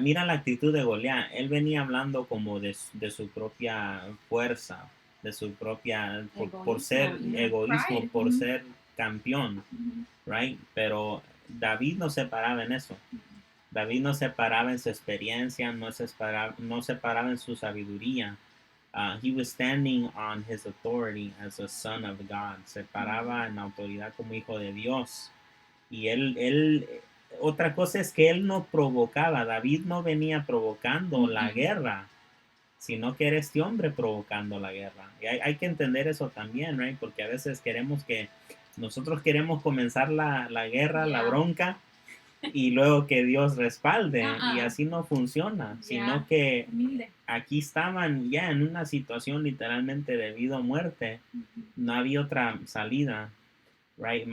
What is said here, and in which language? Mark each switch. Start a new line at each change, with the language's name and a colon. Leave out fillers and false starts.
Spanish: Mira la actitud de Goliat, él venía hablando como de su propia fuerza, de su propia, por ser egoísmo, por ser campeón,
English: right?
Spanish: Pero David no se paraba en eso. David no se paraba en su experiencia, no se paraba en su sabiduría.
English: He was standing on his authority as a son of God.
Spanish: Se paraba en la autoridad como hijo de Dios. Y otra cosa es que él no provocaba, David no venía provocando la guerra, sino que era este hombre provocando la guerra. Y hay que entender eso también,
English: right?
Spanish: Porque a veces nosotros queremos comenzar la guerra, la bronca, y luego que Dios respalde, y así no funciona, sino que aquí estaban ya en una situación literalmente de vida o muerte, no había otra salida, right?